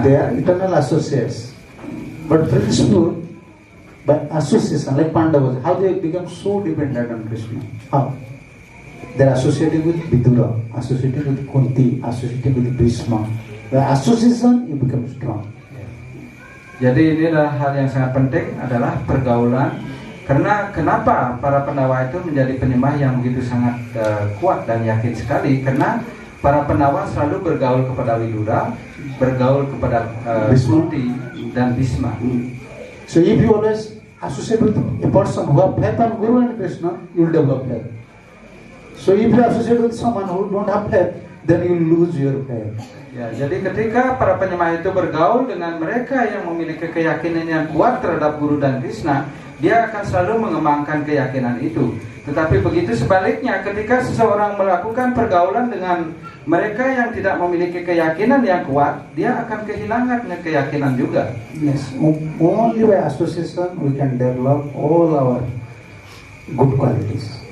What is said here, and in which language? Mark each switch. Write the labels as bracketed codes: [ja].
[en] They are eternal associates. But Krishna, by association, like Pandavas, how they become so dependent on Krishna? How? They are associated with Vidura, associated with Kunti, associated with Bhishma. By association, you become strong. [id] Jadi inilah hal yang sangat penting adalah pergaulan. Karena kenapa para Pandawa itu menjadi penyembah yang begitu sangat kuat dan yakin sekali? Karena para Pandawa selalu bergaul kepada Vidura, bergaul kepada Kunti dan Bhishma. [en] So if you always associate with a person who have faith on Guru and Krishna, you will develop faith. So if you associate with someone who don't have faith, then you will lose your faith. [id] Ya, jadi ketika para penyembah itu bergaul dengan mereka yang memiliki keyakinan yang kuat terhadap Guru dan Krishna, dia akan selalu mengembangkan keyakinan itu. Tetapi begitu sebaliknya, ketika seseorang melakukan pergaulan dengan mereka yang tidak memiliki keyakinan yang kuat, dia akan kehilangan keyakinan juga. [en] Yes, only by association we can develop all our good qualities.